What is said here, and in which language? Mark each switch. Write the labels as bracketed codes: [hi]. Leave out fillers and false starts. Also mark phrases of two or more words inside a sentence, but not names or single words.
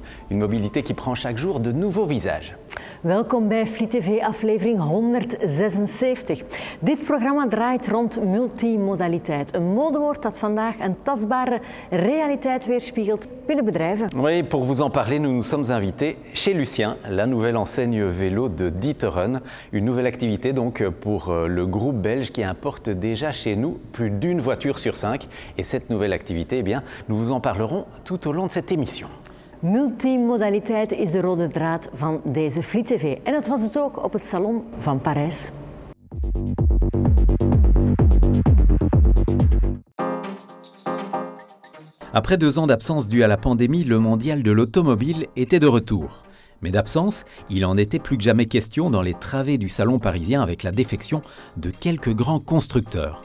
[fr] Une mobilité qui prend chaque jour de nouveaux visages. [nl] Welkom bij Fleet TV aflevering 176. Dit programma draait rond multimodaliteit. Een modewoord dat vandaag een tastbare realiteit weerspiegelt binnen bedrijven. [fr] Oui, pour vous en parler, nous nous sommes invités chez Lucien, la nouvelle enseigne vélo de D'Ieteren. Une nouvelle activité donc pour le groupe belge qui importe déjà chez nous plus d'une voiture sur 5. Et cette nouvelle activité, eh bien, nous vous en parlerons tout au long de cette émission. [nl] Multimodaliteit is de rode draad van deze Fleet TV. En dat was het ook op het Salon van Parijs. [fr] Après 2 ans d'absence due à la pandémie, le mondial de l'automobile était de retour. Mais d'absence, il en était plus que jamais question dans les travées du salon parisien avec la défection de quelques grands constructeurs.